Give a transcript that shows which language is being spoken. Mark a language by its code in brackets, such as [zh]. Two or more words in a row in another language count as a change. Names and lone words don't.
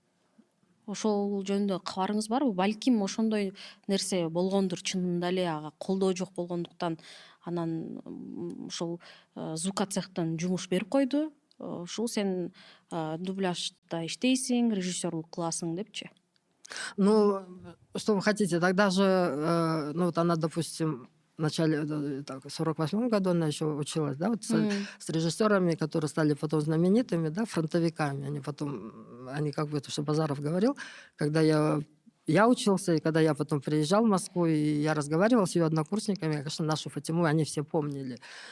[ky] Ошол жөнүндө кабарыңыз барбы? Балким ошондой нерсе болгондур чынында эле, ага колдоо жок болгондуктан анан ошол звукка цехтан жумуш берип койду. Ушул сен дубляжда иштейсиң, режиссерлук кыласың депчи. [ru] Ну, что вы хотите, тогда же, ну вот она, допустим, в начале, в 48-м году она еще училась, да, вот с режиссерами, которые стали потом знаменитыми, да, фронтовиками. Они как бы, это что Базаров говорил, когда я учился, и когда я потом приезжал в Москву, и я разговаривал с ее однокурсниками, конечно, нашу Фатиму они все помнили.